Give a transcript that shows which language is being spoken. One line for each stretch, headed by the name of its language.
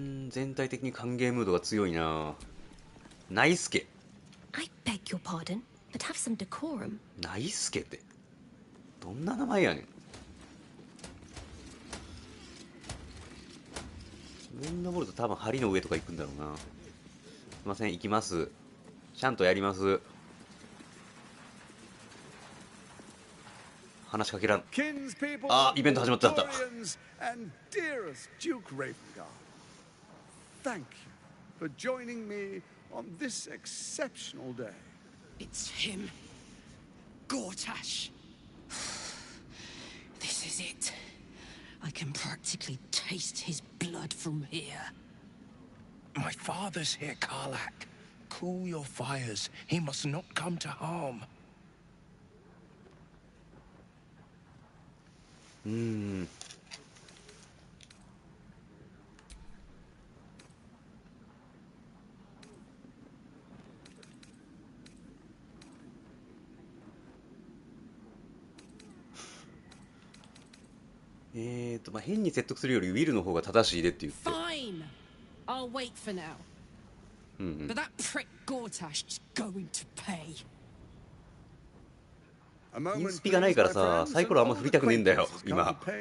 Japanese: 全体的に歓迎ムードが強いな。ナイスケ。
English: I beg your pardon, but have some decorum.
Japanese: ナイスケってどんな名前やねん。上に登ると多分梁の上とか行くんだろうな。すいません行きます。ちゃんとやります。話しかけらん。あ、イベント始まっちゃった。
English: And dearest Duke Ravengard, thank you for joining me on this exceptional day. It's him. Gortash. This is it. I can practically taste his blood from here. My father's here, Karlak. Cool your fires. He must not come to harm.
Japanese: まあ変に説得するよりウィルの方が正しいでって言って。
English: Fine. I'll wait for now. But that prick Gortash is going to pay.
Japanese: インスピがないからさ、サイコロあんま振りたくねえんだよ今。